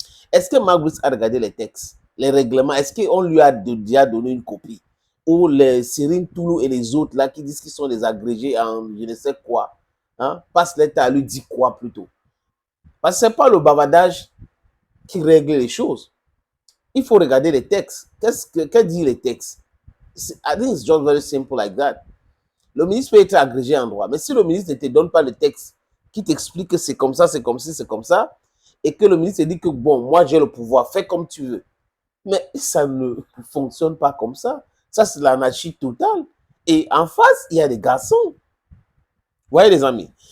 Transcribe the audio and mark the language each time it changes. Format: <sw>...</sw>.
<fr>Est-ce que Marc Brice a regardé les textes, les règlements? Est-ce qu'on lui a déjà donné une copie? Ou les Cyril Toulou et les autres là qui disent qu'ils sont des agrégés en je ne sais quoi, hein, passe l'état à lui dit quoi plutôt? Parce que ce n'est pas le bavardage qui règle les choses. Il faut regarder les textes. Que dit les textes?</fr> <en>I think it's just very simple like that.</en> <fr>Le ministre peut être agrégé en droit, mais si le ministre ne te donne pas le texte qui t'explique que c'est comme ça, c'est comme ci, c'est comme ça, et que le ministre dit que bon, moi j'ai le pouvoir, fais comme tu veux. Mais ça ne fonctionne pas comme ça. Ça, c'est l'anarchie totale. Et en face, il y a des garçons. Vous voyez, les amis.</fr>